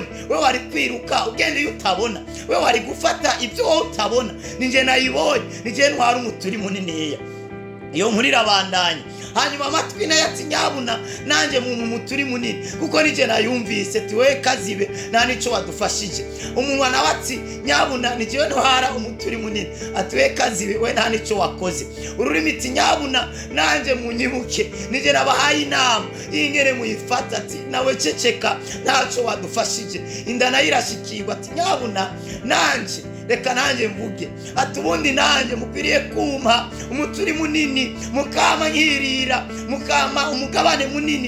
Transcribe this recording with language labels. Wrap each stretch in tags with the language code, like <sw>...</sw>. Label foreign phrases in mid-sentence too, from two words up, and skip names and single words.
<rn>We wari kwiruka ugende utabona, we wari gufata ibyo wowe utabona, ni jewe nayibonye, ni jewe ntwara umuturi muniniya. Iyo nkuru irabandanya. Hanyuma amatwi nayo ati nyabuna nanjye mu muturi munini, kuko nije nayumvise. Ati we kazibe nta nico wadufashije. Umunwa nawe ati nyabuna nije ntwara umuturi munini. Ati we kazibe we nta nico wakoze. Ururimi ati nyabuna nanjye munyibuke, nije nabahaye inama ingere muyifata. Ati nawe ceceka ntaco wadufashije. Inda nayo irashikirwa. Ati nyabuna nanjye reka nanjye mvuge. Ati ubundi nanjye mukwiriye kumpa umuturi munini, mukama nkirira, mukama umugabane munini.</rn>